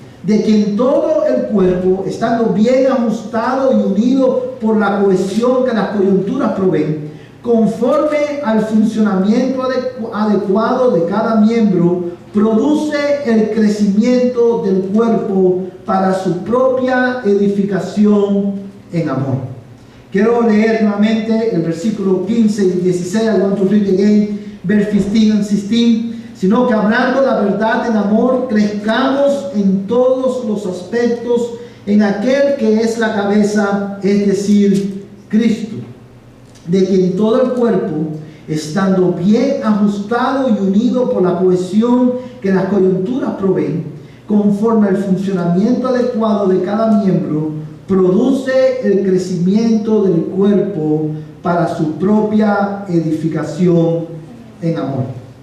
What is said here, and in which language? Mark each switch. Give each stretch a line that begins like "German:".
Spanish: de quien todo el cuerpo, estando bien ajustado y unido por la cohesión que las coyunturas proveen, conforme al funcionamiento adecuado de cada miembro, produce el crecimiento del cuerpo para su propia edificación en amor. Quiero leer nuevamente el versículo 15 y 16.
English: I want to read again, verse 15 and 16.
Spanish: Sino que hablando la verdad en amor, crezcamos en todos los aspectos en aquel que es la cabeza, es decir, Cristo, de quien todo el cuerpo, estando bien ajustado y unido por la cohesión que las coyunturas proveen, conforme al funcionamiento adecuado de cada miembro, produce el crecimiento del cuerpo para su propia edificación en amor.